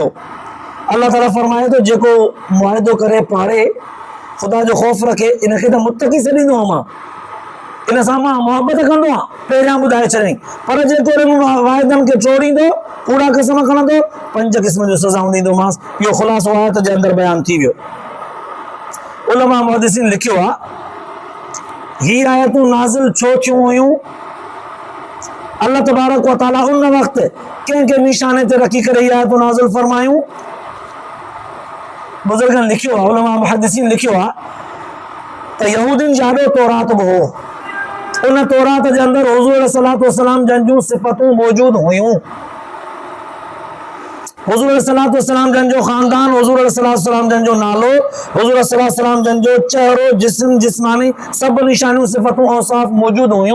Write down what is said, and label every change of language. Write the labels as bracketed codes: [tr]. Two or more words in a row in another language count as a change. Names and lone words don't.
[ar] الله تعالى [sd] फरमाए थो जेको मुआहिदो करे पाड़े ख़ुदा जो ख़ौफ़ रखे इनखे त मुत्तक़ी सॾींदो आहियां मां, इन सां मां मुहबत कंदो आहियां, पहिरियां ॿुधाए छॾियईं। पर जेको वाइदनि खे टोड़ींदो, कूड़ा क़सम खणंदो, 5 क़िस्म जो सज़ाऊं ॾींदोमांसि। इहो ख़ुलासो आयत जे अंदरि बयानु थी वियो। उलमा मुहद्दिसीन लिखियो आहे ही आयतूं नाज़िल छो थियूं हुयूं? [ar] الله تبارك و تعالى [sd] उन वक़्तु कंहिं निशाने ते रखी करे हीअ आयतूं नाज़िल फरमायूं। बुज़ुर्गनि लिखियो आहे, उलमा मुहद्दिसीन लिखियो आहे त यहूदियुनि जाॾो तौरात बि हो, उन तौरात जे अंदरि हुज़ूर [ar] عليه الصلاة والسلام [sd] जंहिंजूं सिफ़तूं मौजूद हुयूं, हुज़ूर [ar] عليه الصلاة والسلام [sd] जंहिंजो ख़ानदान, हुज़ूर [ar] عليه الصلاة والسلام [sd] जंहिंजो नालो, हुज़ूर [ar] عليه الصلاة والسلام [sd] जंहिंजो चहिरो, जिस्म, जिस्मानी सभु निशानियूं सिफ़तूं औसाफ़ मौजूद हुयूं।